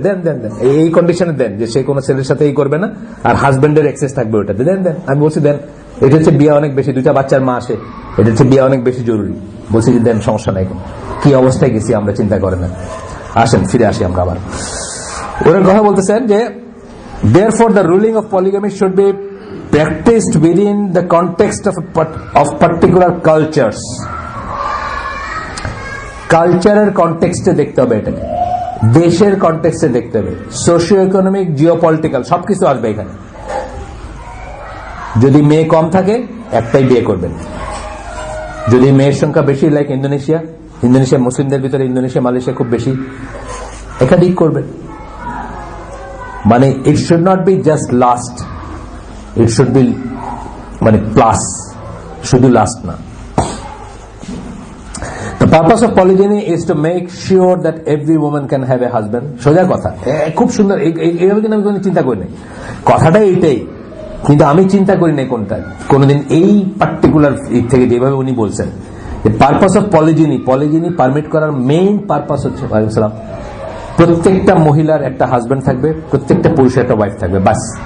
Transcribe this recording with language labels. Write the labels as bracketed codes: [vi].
[bn] দেন দেন দেন, এই কন্ডিশনে দেন যে সে কোনো ছেলের সাথে করবে না, আর হাজবেন্ডের অ্যাক্সেস থাকবে ওটাতে, দেন দেন। আমি বলছি দেন, এটা হচ্ছে বিয়ে অনেক বেশি, 2টা বাচ্চার মা আসে, এটা হচ্ছে বিয়ে অনেক বেশি জরুরি। বলছি যে দেন, সমস্যা নাই। কি অবস্থায় গেছি আমরা, চিন্তা করেন না। আসেন ফিরে আসি আমরা আবার। ওরা কথা বলতেছেন যে [en] Therefore, the ruling of polygamy should be practiced within the context of particular cultures. [bn] কালচারের কনটেক্সটে দেখতে হবে, এটাকে দেশের কনটেক্সটে দেখতে হবে, সোশিও ইকোনমিক, জিওপলিটিক্যাল সবকিছু আসবে এখানে। যদি মেয়ে কম থাকে একটাই বিয়ে করবেন, যদি মেয়ের সংখ্যা বেশি, লাইক ইন্দোনেশিয়া মুসলিমদের ভিতরে ইন্দোনেশিয়া, মালয়েশিয়া খুব বেশি, একাধিক করবেন। [en] মানে it should not be just last, it should be মানে plus, [bn] শুধু লাস্ট না। [en] The purpose of polygyny is to make sure that every woman can have a husband. [bn] সোজা কথা, খুব সুন্দর। এইভাবে কিন্তু আমি কোনো চিন্তা করি নাই, কথাটা এইটাই, কিন্তু আমি চিন্তা করি নাই কোনোদিন এই পার্টিকুলার থেকে যেভাবে উনি বলছেন। পারপাস অফ পলিজিনি পারমিট করার মেইন পারপাস হচ্ছে প্রত্যেকটা মহিলার একটা হাজবেন্ড থাকবে, প্রত্যেকটা পুরুষের একটা ওয়াইফ থাকবে, বাস।